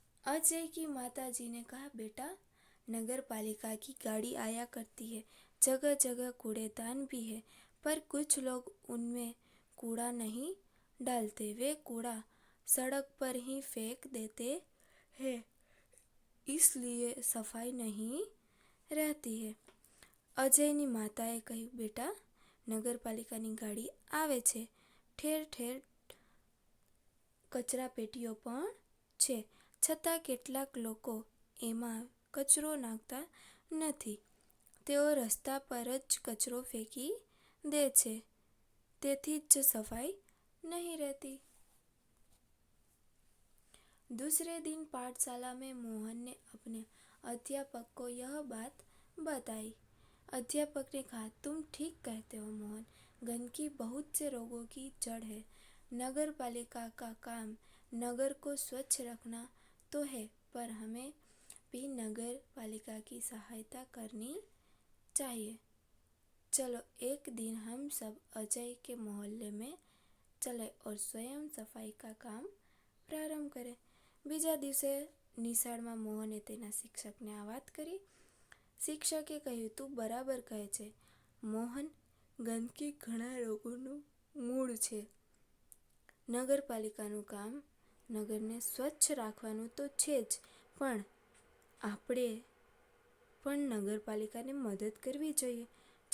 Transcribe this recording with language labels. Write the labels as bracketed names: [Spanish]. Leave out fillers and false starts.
[Hindi] अजय की माताजी ने कहा, बेटा, नगर पालिका की गाड़ी आया करती है, जगह जगह कूड़ेदान भी है, पर कुछ लोग उनमें कूड़ा नहीं डालते. वे कूड़ा सड़क पर ही फेंक देते हैं, इसलिए सफाई नहीं रहती है. [Gujarati] અજયની માતાએ કહ્યું, બેટા, નગરપાલિકાની ગાડી આવે છે, ઠેર ઠેર કચરાપેટીઓ પણ છે, છતાં કેટલાક લોકો એમાં કચરો નાખતા નથી. તેઓ રસ્તા પર જ કચરો ફેંકી દે છે. તેથી જ [Hindi] सफाई नहीं रहती। दूसरे दिन पाठशाला में मोहन ने अपने अध्यापक को यह बात बताई। अध्यापक ने कहा, तुम ठीक कहते हो मोहन, गंदगी बहुत से रोगों की जड़ है। नगर पालिका का काम नगर को स्वच्छ रखना तो है, पर हमें भी नगर पालिका की सहायता करनी चाहिए। चलो एक दिन हम सब अजय के मोहल्ले में चले और स्वयं सफाई का काम [Gujarati] પ્રારંભ કરે। બીજા દિવસે નિશાળમાં મોહને તેના શિક્ષકને આ વાત કરી। શિક્ષકે કહ્યું, તું બરાબર કહે છે મોહન, ગંદકી ઘણા રોગોનું મૂળ છે। નગરપાલિકાનું કામ નગરને સ્વચ્છ રાખવાનું તો છે જ, પણ આપણે પણ નગરપાલિકાને મદદ કરવી જોઈએ।